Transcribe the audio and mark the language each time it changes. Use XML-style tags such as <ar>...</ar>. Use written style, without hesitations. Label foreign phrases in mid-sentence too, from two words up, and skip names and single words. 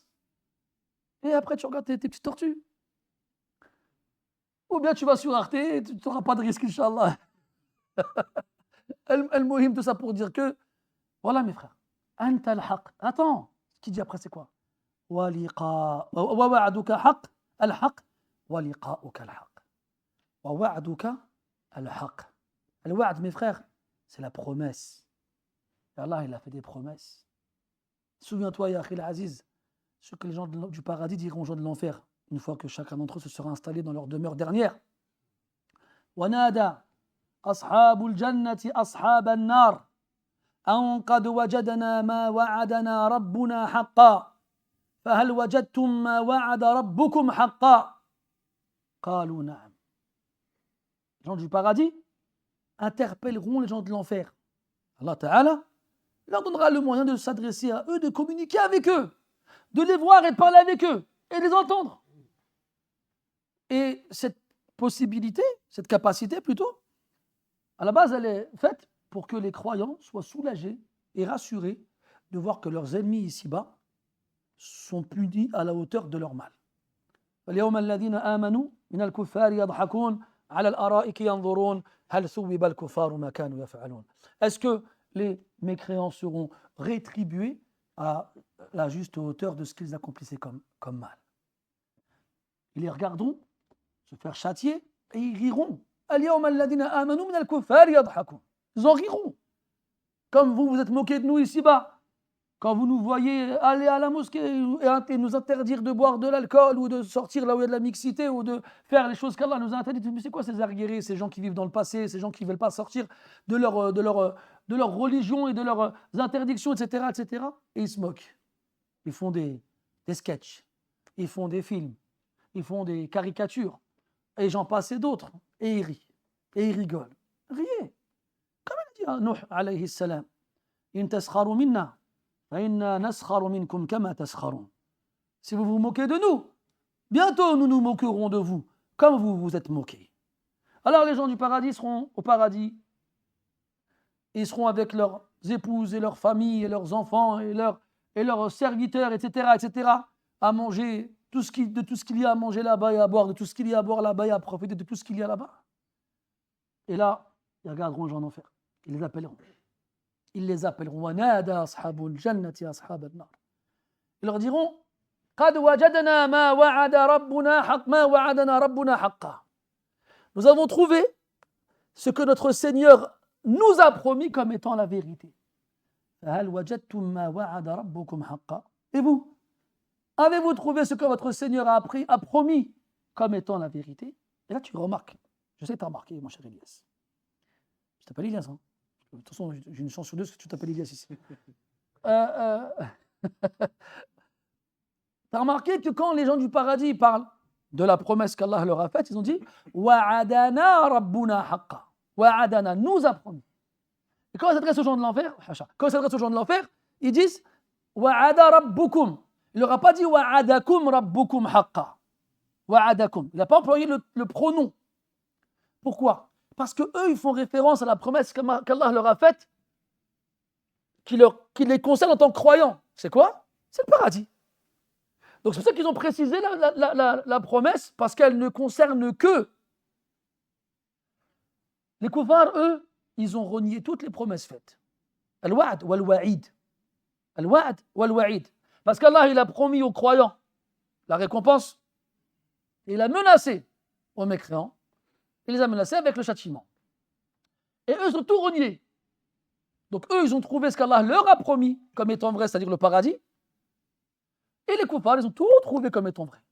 <fr>Et après, tu regardes tes petites tortues. Ou bien tu vas sur Arte et tu n'auras pas de risque,</fr> <ar>إن شاء الله.</ar> <fr>Al-Mohim, tout ça pour dire que, voilà mes frères,</fr> <ar>أنت الحق.</ar> <fr>Attends, ce qu'il dit après, c'est quoi?</fr> <ar>ووعدك حق، الحق، ولقاؤك الحق. ووعدك الحق. الوعد,</ar> <fr>mes frères, c'est la promesse. Et Allah, il a fait des promesses. Souviens-toi,</fr> <ar>يا أخي العزيز,</ar> <fr>ce que les gens du paradis diront aux gens de l'enfer, une fois que chacun d'entre eux se sera installé dans leur demeure dernière.</fr> <ar>Wanada أصحاب الجنة أصحاب النار أن قد وجدنا ما وعدنا ربنا حقا فهل وجدتم ما وعد ربكم حقا قالوا نعم.</ar> <fr>Les gens du paradis interpelleront les gens de l'enfer.</fr> <ar>الله تعالى</ar> <fr>leur donnera le moyen de s'adresser à eux, de communiquer avec eux, de les voir et de parler avec eux et de les entendre. Et cette possibilité, cette capacité plutôt, à la base, elle est faite pour que les croyants soient soulagés et rassurés de voir que leurs ennemis ici-bas sont punis à la hauteur de leur mal.</fr> <ar>اليوم الذين آمنوا من الكفار يضحكون على الأرائك ينظرون هل ثوب الكفار ما كانوا يفعلون.</ar> <fr>Est-ce que les mécréants seront rétribués à la juste hauteur de ce qu'ils accomplissaient comme mal? Ils les regarderont se faire châtier et ils riront.</fr> <ar>اليوم الذين آمنوا من الكفار يضحكون.</ar> <fr>Ils en riront. Comme vous vous êtes moqué de nous ici-bas. Quand vous nous voyez aller à la mosquée et nous interdire de boire de l'alcool ou de sortir là où il y a de la mixité ou de faire les choses qu'Allah nous a interdites. Mais c'est quoi ces arriérés, ces gens qui vivent dans le passé, ces gens qui ne veulent pas sortir de leur religion et de leurs interdictions, etc., etc. Et ils se moquent. Ils font des sketchs, ils font des films, ils font des caricatures, et j'en passe et d'autres. Et ils rient, et ils rigolent. Riez. Comme il dit</fr> <ar>نوح عليه السلام، إن تسخروا منا.</ar> <fr>Si vous vous moquez de nous, bientôt nous nous moquerons de vous, comme vous vous êtes moqués. Alors les gens du paradis seront au paradis, ils seront avec leurs épouses et leurs familles et leurs enfants et leurs serviteurs, etc., à manger de tout ce qu'il y a à manger là-bas et à boire de tout ce qu'il y a à boire là-bas et à profiter de tout ce qu'il y a là-bas. Et là, ils regarderont les gens en enfer, ils les appelleront. Ils les appelleront</fr> <ar>ونادى أصحاب الجنة أصحاب النار.</ar> <fr>Ils leur diront</fr> <ar>قد وجدنا ما وعد ربنا حق ما وعدنا ربنا حقا.</ar> <fr>Nous avons trouvé ce que notre Seigneur nous a promis comme étant la vérité.</fr> <ar>هل وجدتم ما وعد ربكم حقا.</ar> <fr>Et vous, avez-vous trouvé ce que votre Seigneur a promis comme étant la vérité? Et là tu remarques, je sais que tu as remarqué mon cher Elias. Je t'appelle Elias, hein. De toute façon, j'ai une chance sur deux que tu t'appelles Elias ici. Tu as remarqué que quand les gens du paradis parlent de la promesse qu'Allah leur a faite, ils ont dit</fr> <ar>وعدنا ربنا حقا.</ar> <fr>Wa'adana nous a promis. Et quand ils s'adressent aux gens de l'enfer, ils disent</fr> <ar>وعد ربكم.</ar> <fr>Il leur a pas dit</fr> <ar>وعدكم ربكم حقا.</ar> <fr>Wa'adakum. Il n'a pas employé le pronom. Pourquoi? Parce qu'eux, ils font référence à la promesse qu'Allah leur a faite, qui les concerne en tant que croyants. C'est quoi? C'est le paradis. Donc c'est pour ça qu'ils ont précisé la promesse, parce qu'elle ne concerne que. Les koufars, eux, ils ont renié toutes les promesses faites.</fr> <ar>الوعد والوعيد. الوعد والوعيد.</ar> <fr>Parce qu'Allah, il a promis aux croyants la récompense, et il a menacé aux mécréants. Il les a menacés avec le châtiment. Et eux, ils ont tout renié. Donc eux, ils ont trouvé ce qu'Allah leur a promis comme étant vrai, c'est-à-dire le paradis. Et les koufars, ils ont tout trouvé comme étant vrai.</fr>